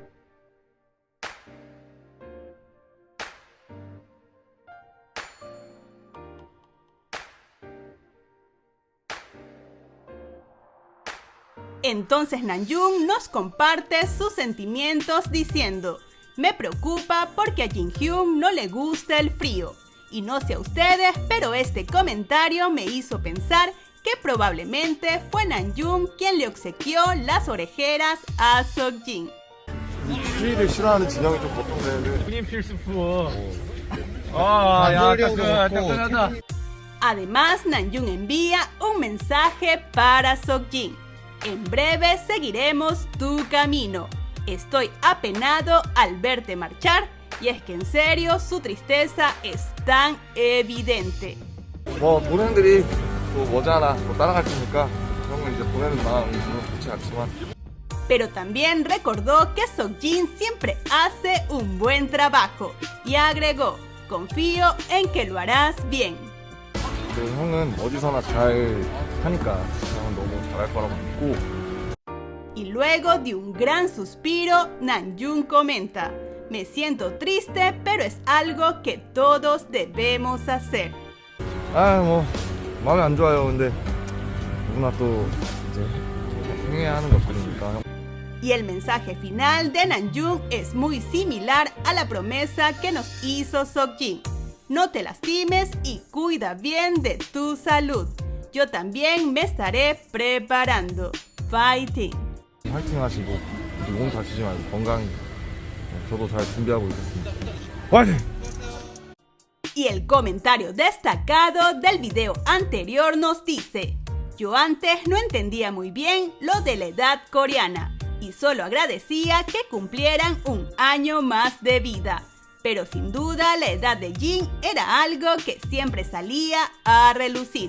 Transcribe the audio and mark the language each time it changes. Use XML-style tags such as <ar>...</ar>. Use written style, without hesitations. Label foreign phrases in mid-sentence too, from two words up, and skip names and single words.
<es>Entonces Namjoon nos comparte sus sentimientos diciendo: me preocupa porque a Jin-hyun no le gusta el frío. Y no sé a ustedes, pero este comentario me hizo pensar que probablemente fue Namjoon quien le obsequió las orejeras a Seokjin.</es> <ko>추위를 싫어하는 진영이 좀 보통데. 군인 필수품. 야, 따끈하다.</ko> <es>Además, Namjoon envía un mensaje para Seokjin. En breve seguiremos tu camino. Estoy apenado al verte marchar, y es que en serio su tristeza es tan evidente.</es> <ko>동생들이 또 머지않아 따라갈 테니까 그런 거 이제 보내는 마음이 물론 좋지 않지만.</ko> <es>Pero también recordó que Seokjin siempre hace un buen trabajo y agregó: confío en que lo harás bien.</es> <ko>형은 어디서나 잘 하니까 형은 너무 잘할 거라고 믿고.</ko> <es>Y luego de un gran suspiro, Namjoon comenta: me siento triste, pero es algo que todos debemos hacer.</es> <ko>마음이 안 좋아요. 근데 누구나 또 이제 행해야 하는 것들이니까.</ko> <es>Y el mensaje final de Namjoon es muy similar a la promesa que nos hizo Seokjin: no te lastimes y cuida bien de tu salud. Yo también me estaré preparando. fighting.</es> <ko>화이팅 하시고 몸 다치지 말고 건강히 저도 잘 준비하고 있겠습니다. 화이팅!</ko> <es>Y el comentario destacado del video anterior nos dice: yo antes no entendía muy bien lo de la edad coreana y solo agradecía que cumplieran un año más de vida. Pero sin duda la edad de Jin era algo que siempre salía a relucir.</es>